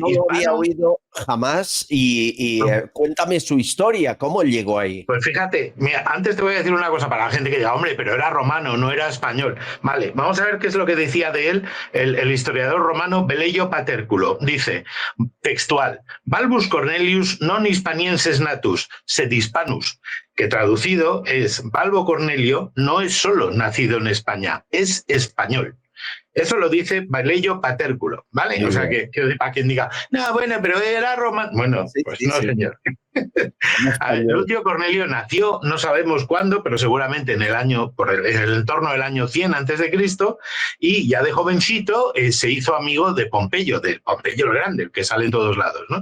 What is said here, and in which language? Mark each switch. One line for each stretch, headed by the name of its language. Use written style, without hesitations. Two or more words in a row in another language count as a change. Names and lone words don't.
Spanish: no lo había oído jamás y cuéntame su historia, ¿cómo llegó ahí? Pues fíjate, mira, antes te voy a decir una cosa para la gente que diga, hombre, pero era romano, no era español. Vale, vamos a ver qué es lo que decía de él el historiador romano Velleio Paterculo. Dice, textual,
Latin: Balbus Cornelius non hispanienses natus, sed hispanus,
Spanish: que traducido es, Balbo Cornelio no es solo nacido en España, es español. Eso lo dice Velleio Paterculo, ¿vale? O sea, que para quien diga, no, bueno, pero era romano. Bueno, pues no, señor. Lucio Cornelio nació, no sabemos cuándo, pero seguramente en el entorno del año 100 antes de Cristo, y ya de jovencito se hizo amigo de Pompeyo el Grande, el que sale en todos lados, ¿no?